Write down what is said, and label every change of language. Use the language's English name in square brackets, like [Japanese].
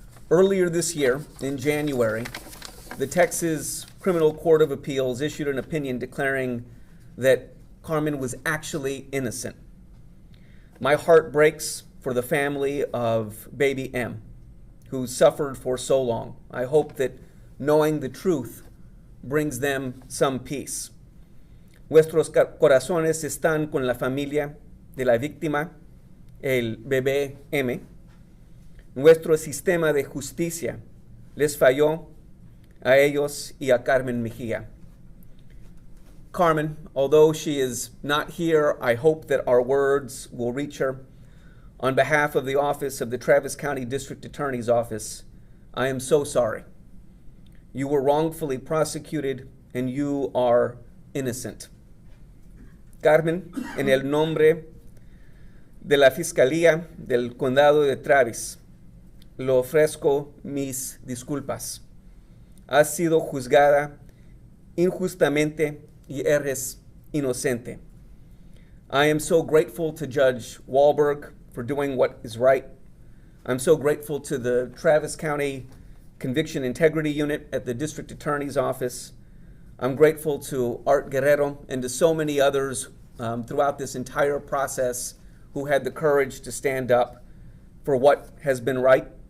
[English] Earlier this year, in January, the Texas Criminal Court of Appeals issued an opinion declaring that Carmen was actually innocent. My heart breaks for the family of baby M, who suffered for so long. I hope that knowing the truth brings them some peace. [Spanish] Nuestros corazones están con la familia de la víctima, el bebé M. Nuestro sistema de justicia les falló a ellos y a Carmen Mejia. [English] Carmen, although she is not here, I hope that our words will reach her. On behalf of the office of the Travis County District Attorney's Office, I am so sorry. You were wrongfully prosecuted and you are innocent. [Spanish] Carmen, en el nombre de la Fiscalía del Condado de Travis, le ofrezco mis disculpas. Has sido juzgada injustamente y eres inocente. [English] I am so grateful to Judge Wahlberg for doing what is right. I'm so grateful to the Travis County Conviction Integrity Unit at the District Attorney's Office. I'm grateful to Art Guerrero and to so many others throughout this entire process who had the courage to stand up for what has been right.